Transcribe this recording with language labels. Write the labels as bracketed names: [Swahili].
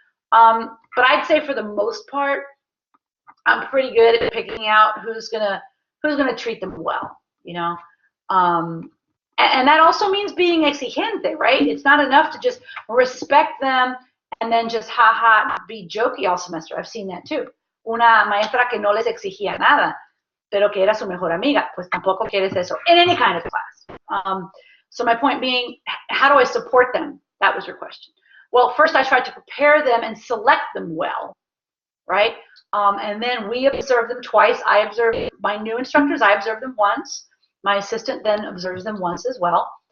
[English] But I'd say for the most part, I'm pretty good at picking out who's gonna treat them well, And that also means being exigente, right? It's not enough to just respect them and then just be jokey all semester. I've seen that too. [Spanish] Una maestra que no les exigía nada, pero que era su mejor amiga, pues tampoco quieres eso [English] in any kind of class. So my point being, how do I support them? That was your question. Well, first I tried to prepare them and select them well, right? And then we observe them twice. I observe my new instructors. I observe them once. My assistant then observes them once as well.